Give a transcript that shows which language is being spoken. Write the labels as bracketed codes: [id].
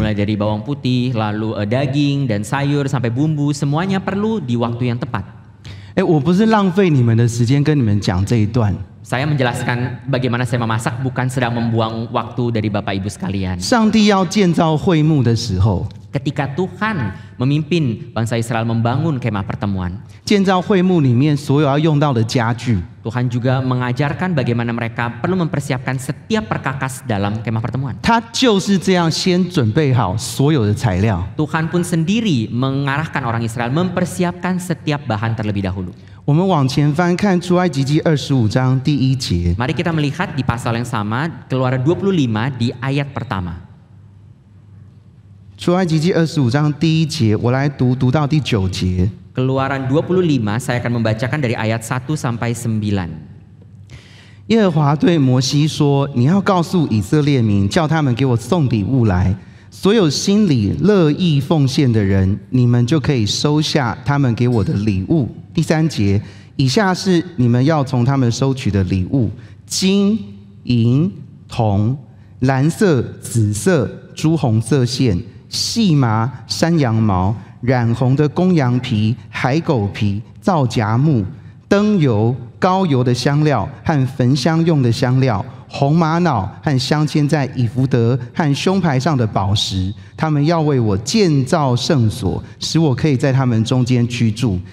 [id] Mulai dari bawang putih, lalu daging dan sayur sampai bumbu, semuanya perlu di waktu yang tepat. [zh] 哎，我不是浪费你们的时间跟你们讲这一段。 [id] Saya menjelaskan bagaimana saya memasak bukan sedang membuang waktu dari Bapak Ibu sekalian. [zh] 上帝要建造会幕的时候， [id] Ketika Tuhan memimpin bangsa Israel membangun kemah pertemuan, [zh] 建造会幕里面所有要用到的家具， [id] Tuhan juga mengajarkan bagaimana mereka perlu mempersiapkan setiap perkakas dalam kemah pertemuan. [zh] 他就是这样先准备好所有的材料。 [id] Tuhan pun sendiri mengarahkan orang Israel mempersiapkan setiap bahan terlebih dahulu. [zh] 我们往前翻看出埃及记25章第1节， [id] Mari kita melihat di pasal yang sama, Keluaran 25 di ayat pertama. [zh] 出埃及记25章第1节，我来读到第9节。 [id] Keluaran 25 saya akan membacakan dari ayat 1 sampai 9. [zh] 耶和华对摩西说：“你要告诉以色列民，叫他们给我送礼物来。所有心里乐意奉献的人，你们就可以收下他们给我的礼物。” 第3节，以下是你们要从他们收取的礼物：金、银、铜、蓝色、紫色、朱红色线、细麻、山羊毛、染红的公羊皮、海狗皮、皂荚木、灯油、膏油的香料和焚香用的香料、红玛瑙和镶嵌在以弗得和胸牌上的宝石，他们要为我建造圣所，使我可以在他们中间居住。